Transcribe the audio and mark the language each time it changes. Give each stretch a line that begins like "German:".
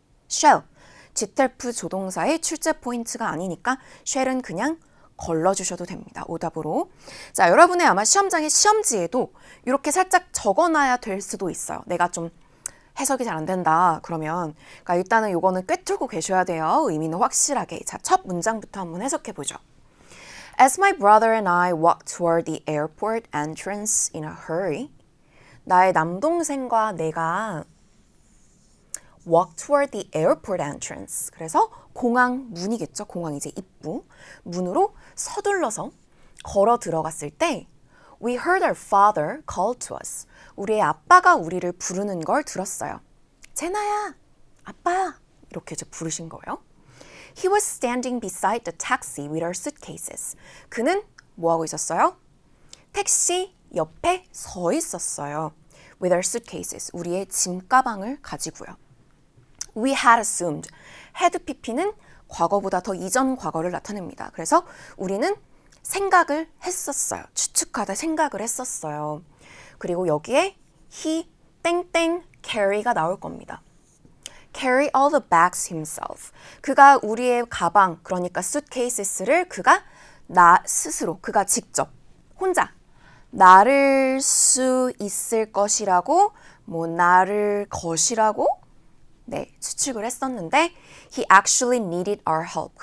Korean: shall GTF 조동사의 출제 포인트가 아니니까 shall은 그냥 걸러주셔도 됩니다. 오답으로. 자, 여러분의 아마 시험장의 시험지에도 이렇게 살짝 적어놔야 될 수도 있어요. 내가 좀 해석이 잘 안 된다. 그러면 그러니까 일단은 이거는 꿰뚫고 계셔야 돼요. 의미는 확실하게. 자, 첫 문장부터 한번 해석해 보죠.
English: As my brother and I walked toward the airport entrance in a hurry.
Korean: 나의 남동생과 내가
English: walk toward the airport entrance.
Korean: 그래서 공항 문이겠죠. 공항 이제 입구. 문으로 서둘러서 걸어 들어갔을 때
English: We heard our father call to us.
Korean: 우리의 아빠가 우리를 부르는 걸 들었어요. 제나야, 아빠 이렇게 이제 부르신 거예요.
English: He was standing beside the taxi with our suitcases.
Korean: 그는 뭐 하고 있었어요? 택시 옆에 서 있었어요.
English: With our suitcases.
Korean: 우리의 짐가방을 가지고요.
English: We had assumed.
Korean: had pp는 과거보다 더 이전 과거를 나타냅니다. 그래서 우리는 생각을 했었어요. 추측하다 생각을 했었어요. 그리고 여기에 he 땡땡 carry가 나올 겁니다.
English: carry all the bags himself.
Korean: 그가 우리의 가방, 그러니까 suitcases를 그가 나 스스로, 그가 직접, 혼자 나를 수 있을 것이라고, 뭐 나를 것이라고 추측을 했었는데
English: he actually needed our help.